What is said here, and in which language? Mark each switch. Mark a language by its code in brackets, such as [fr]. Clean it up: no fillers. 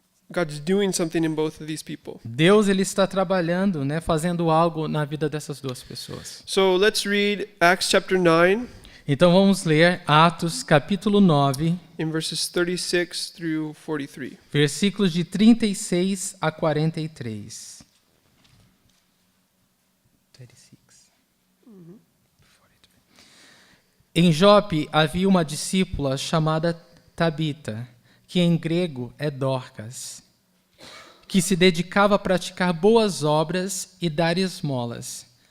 [en] God's doing something in both of these people. [pt] Deus ele está trabalhando, né, fazendo algo na vida dessas duas pessoas. [en] So let's read Acts chapter 9 [pt] Então vamos ler Atos capítulo 9, [en] in verses 36 through 43. [pt] versículos de 36 a 43. 36. Em Jope havia uma discípula chamada Tabita, que em grego é Dorcas, que se dedicava a praticar boas obras e dar esmolas.